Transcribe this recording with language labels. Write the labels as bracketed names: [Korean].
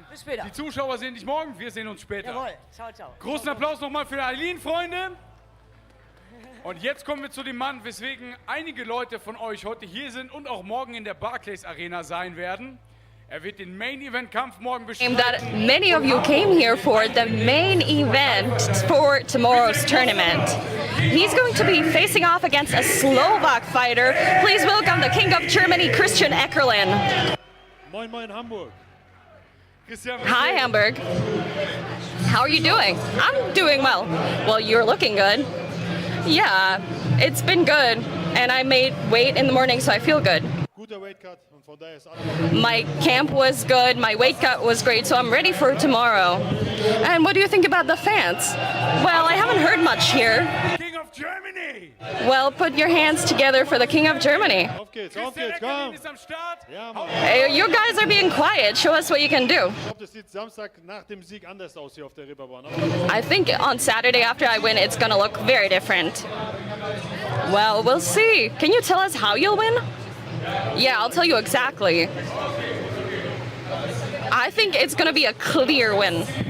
[German] Bis später. Die Zuschauer sehen dich morgen, wir sehen uns später. Jawohl. Ciao, ciao. Großen Applaus nochmal für Eileen, Freunde. Und jetzt kommen wir zu dem Mann, weswegen einige Leute von euch heute hier sind und auch morgen in der Barclays Arena sein werden. Er wird den Main Event Kampf morgen bestreiten. [English] That many of you came here for the main event for tomorrow's tournament. He's going to be facing off against a Slovak fighter. Please welcome the King of Germany, Christian ECKERLIN. [German] Moin Moin Hamburg. Christian, [English] Hi Hamburg. How are you doing? I'm doing well. Well, you're looking good. Yeah, it's been good. And I made weight in the morning, so I feel good. [German] Guter Weightcut und von daher ist alles. [English] My camp was good, my weight cut was great, so I'm ready for tomorrow. And what do you think about the fans? Well, I haven't heard much here. King of Germany. Well, put your hands together for the King of Germany. [German] Auf geht's, Christian komm! ECKERLIN ist am Start. Ja, Mann. [English] Hey, you guys are being quiet. Show us what you can do. [German] Ich glaube, das sieht Samstag nach dem Sieg anders aus hier auf der Reeperbahn. [English] I think on Saturday after I win, it's gonna look very different. Well, we'll see. Can you tell us how you'll win? Yeah, I'll tell you exactly. I think it's gonna be a clear win.